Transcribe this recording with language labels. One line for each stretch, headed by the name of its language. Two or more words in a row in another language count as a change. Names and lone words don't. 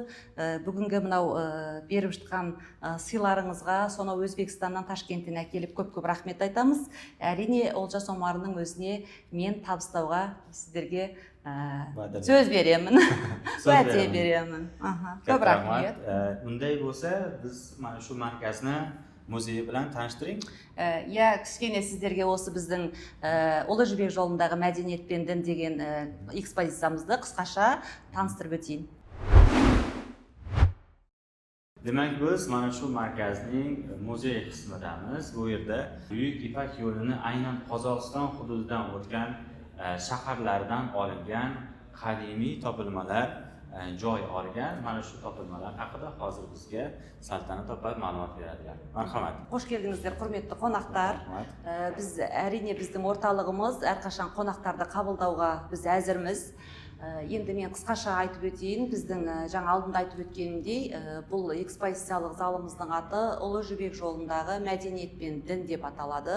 Kazakh: Бүгінгі мынау беріп жатқан сыйларыңызға, сонау Өзбекстаннан Ташкенттен әкеліп көп-көп рахмет айтамыз. Әрине Олжас Омарұлының өзіне мен табыстауға сіздерге сөз беремін. Уәде беремін. Көп рахмет.
Uzbek: Unday bo'lsa, biz mana shu markazni музей bilan tanishtiring.
Kazakh: Кішкене сіздерге осы біздің Ұлы Жібек жолындағы мәдениет пен дін деген экспозициямызды қысқаша таныстырып өтейін.
Uzbek: Demak, biz mana shu markazning muzey qismidamiz. Bu yerda Buyuk Ipak yo'lini aynan Qozog'iston hududidan o'tgan shaharlardan olingan qadimiy topilmalar joy olgan. Mana shu topilmalar haqida hozir bizga Saltanat opa ma'lumot beradilar. Marhamat.
Kazakh: Қош келдіңіздер, құрметті қонақтар. Біз әрине біздің орталығымыз әрқашан қонақтарды қабылдауға біз әзірміз. Енді мен қысқаша айтып өтейін. Біздің жаңа алдында айтып өткенімдей, бұл экспозициялық залымыздың аты Ұлы Жібек жолындағы мәдениет пен дін деп аталады.